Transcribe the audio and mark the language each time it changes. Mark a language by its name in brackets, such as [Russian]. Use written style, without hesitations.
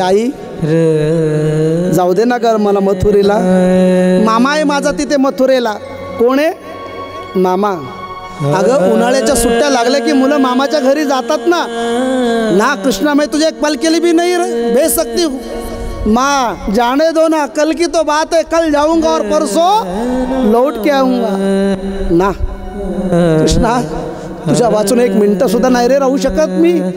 [Marathi] आई जाऊ दे ना गर मला मथुरेला, मामा आहे माझा तिथे मथुरेला। कोण आहे? मामा। अगं उन्हाळ्याच्या सुट्ट्या लागल्या की मुलं मामाच्या घरी जातात ना। [Hindi] ना कृष्णा मैं तुझे एक पल के लिए भी नहीं भेज सकती हूँ, माँ जाने दो ना, कल की तो बात है, कल जाऊंगा और परसों लौट के आऊंगा ना। [Marathi] कृष्णा तुझ्या वाचून 1 मिनिट सुद्धा नाही रे राहू शकत मी।